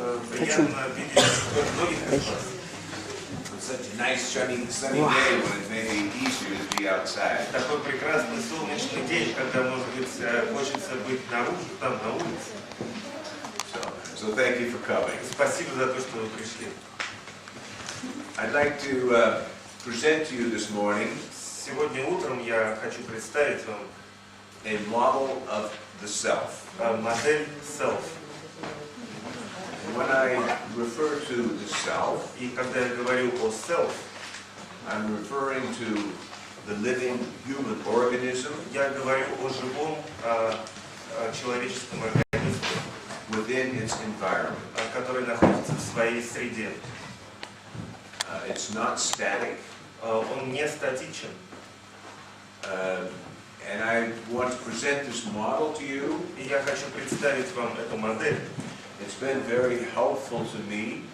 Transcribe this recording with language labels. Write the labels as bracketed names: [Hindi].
[Russian] Приятно видеть многих из вас. [English] Such a nice sunny day when it may be easier to be outside. [Russian] Такой прекрасный солнечный день, когда, может быть, хочется быть наружу, там, на улице. [English] So thank you for coming. [Russian] Спасибо за то, что вы пришли. [English] I'd like to present to you this morning [Russian] Сегодня утром я хочу представить вам [English] a model of the self. [Russian] Модель self. [English] And when I refer to the self, [Russian] И когда я говорю о self, [English] I'm referring to the living human organism [Russian] я говорю о живом человеческом организме, [English] within its environment. [Russian] который находится в своей среде. [English] It's not static, [Russian] Он не статичен. [English] and I want to present this model to you. [Russian] И я хочу представить вам эту модель. [English] It's been very helpful to me